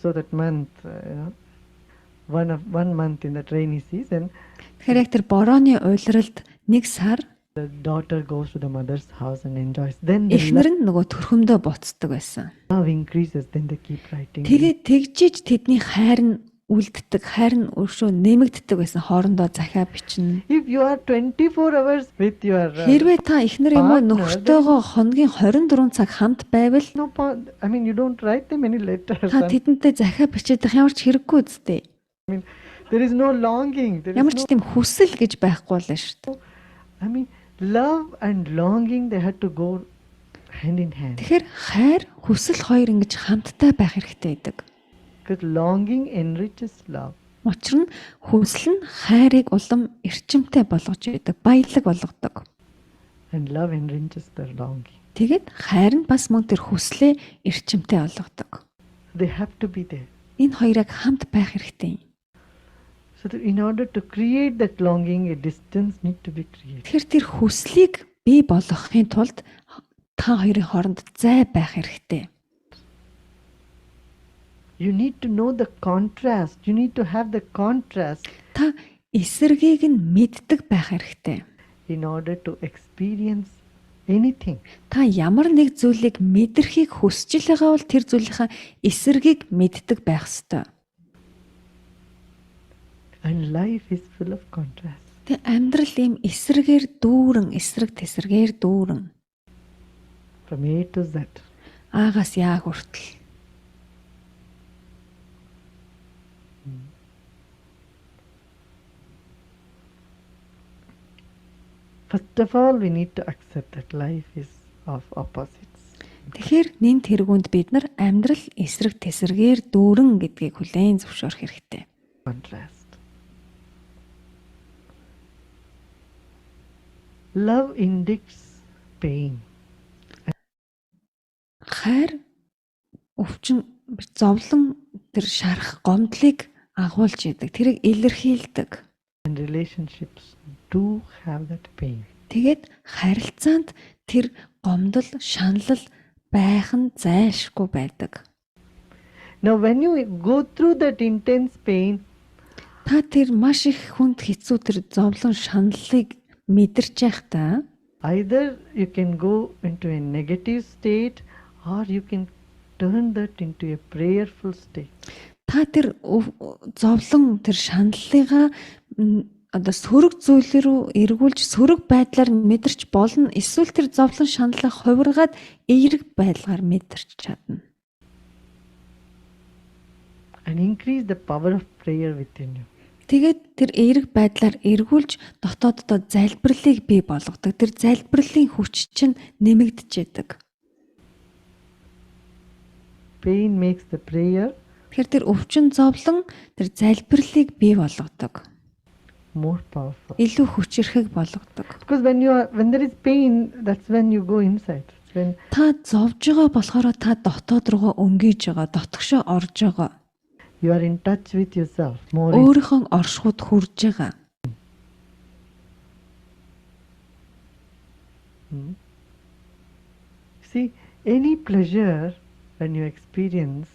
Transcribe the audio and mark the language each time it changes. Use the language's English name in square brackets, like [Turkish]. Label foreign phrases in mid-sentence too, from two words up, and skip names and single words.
[English] So that month, 1 month in that rainy season, [Mongolian] Тэгэхээр яг тэр borooны уйлралд 1 сар [English] the daughter goes to the mother's house and enjoys. Then the [Mongolian] эхнэр нь нөгөө төрхөмдөө буцдаг байсан. [English] love increases. Then they keep writing. [Mongolian] Тэгээ тэгжиж тэдний хайр нь үлддэг, хайр нь өршөө нэмэгддэг байсан хоорондоо захиа бичнэ. [English] If you are 24 hours with your [Mongolian] Хэрвээ та эхнэр юм уу [English] partner, [Mongolian] нөхөртөөгөө хоногийн 24 цаг хамт байвал [English] no point. I mean, you don't write them any letters. [Mongolian] та тэдэнтэй захиа бичээд ямар ч хэрэггүй үстэй. [English] There is no longing. There [Mongolian] Ямар [English] is [Mongolian] ч [English] no, [Mongolian] тийм хүсэл гэж байхгүй л шүү дээ. [English] I mean, love and longing, they had to go hand in hand. [Mongolian] Тэгэхээр хайр, хүсэл хоёр ингэж хамтдаа байх хэрэгтэй гэдэг. [English] Because longing enriches love. [Mongolian] Учир нь хүсэл нь хайрыг улам эрчимтэй болгож идэг, баялаг болгодог. [English] And love enriches the longing. [Mongolian] Тэгэд хайр нь бас мөн тэр хүслээ эрчимтэй болгодог. [English] They have to be there. [Mongolian] Энэ хоёрыг хамт байх хэрэгтэй. [English] So that in order to create that longing, a distance need to be created. [Mongolian] Тэгэхээр тэр хүслийг бий болгохын тулд та хоёрын хооронд зай байх хэрэгтэй. [English] You need to know the contrast. You need to have the contrast [Mongolian] Та эсэргийг нь мэддэг байх хэрэгтэй. [English] in order to experience anything. [Mongolian] Та ямар нэг зүйлийг мэдрэхийг хүсэж байгаа бол тэр зүйлийнхаа эсэргийг мэддэг байх ёстой. [English] And life is full of contrast. [Mongolian] Тэг амьдрал ийм эсрэгээр дүүрэн, эсрэг тесрэгээр дүүрэн. [English] From A to Z. [Mongolian] Аагаас яа хүртэл. [English] First of all, we need to accept that life is of opposites. [Mongolian] Тэгэхээр нэн тэргүүнд бид нар амьдрал эсрэг тесрэгээр дүүрэн гэдгийг хүлээн зөвшөөрөх хэрэгтэй. [English] Contrast. Love indicates pain. [Mongolian] Хайр өвчин зовлон тэр шарах гомдлыг агуулж идэг. Тэрийг илэрхийлдэг. [English] And relationships do have that pain. [Mongolian] Тэгээд харилцаанд тэр гомдол, шаналл байх нь зайлшгүй байдаг. [English] Now, when you go through that intense pain, [Mongolian] Та тэр маш их хүнд хэцүү тэр зовлон шаналлыг мэдэрч байхдаа [English] either you can go into a negative state or you can turn that into a prayerful state. [Mongolian] та тэр зовлон тэр шаналлыгаа одоо сөрөг зүйл рүү эргүүлж сөрөг байдлаар мэдэрч болно. Эсвэл тэр зовлон шаналлаа хувиргаад эерэг байдлаар мэдэрч чадна. [English] And increase the power of prayer within you. [Mongolian] Тэгээд тэр эерэг байдлаар эргүүлж дотооддоо залбирлыг бий болгодог. Тэр залбирлын хүч чинь нэмэгдэж идэг. [English] Pain makes the prayer [Mongolian] Тэгэхээр тэр өвчин зовлон тэр залбирлыг бий болгодог. [English] more powerful. [Mongolian] Илүү хүчрэхэг болгодог. [English] Because when there is pain, that's when you go inside. It's when [Mongolian] Та зовж байгаа болохоор та дотоод руугаа өнгийж байгаа, дотгошоо орж байгаа. [English] You are in touch with yourself more. [Mongolian] Өөрийнхөө оршихуйд хүрж байгаа. [English] See, any pleasure when you experience,